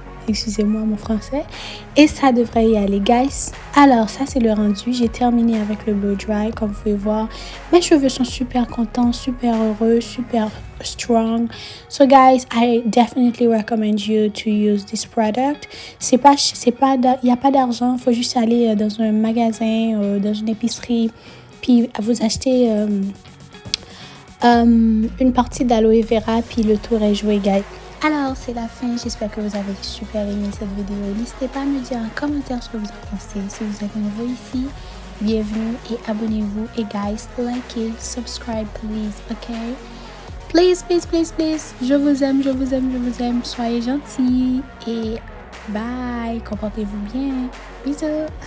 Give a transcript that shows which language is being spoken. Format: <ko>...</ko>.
<fr>Excusez-moi mon français. Et ça devrait y aller, guys. Alors, ça, c'est le rendu. J'ai terminé avec le blow dry. Comme vous pouvez voir, mes cheveux sont super contents, super heureux, super strong.</fr> <en>So, guys, I definitely recommend you to use this product.</en> <fr>Il n'y a pas d'argent. Il faut juste aller dans un magasin, dans une épicerie, puis vous achetez une partie d'aloe vera, puis le tour est joué, guys. Alors, c'est la fin. J'espère que vous avez super aimé cette vidéo. N'hésitez pas à me dire en commentaire ce que vous en pensez. Si vous êtes nouveau ici, bienvenue et abonnez-vous.</fr> <en>Et guys, likez, subscribe, please, ok? Please, please, please, please.</en> <fr>Je vous aime, je vous aime, je vous aime. Soyez gentils et bye. Comportez-vous bien. Bisous.</fr>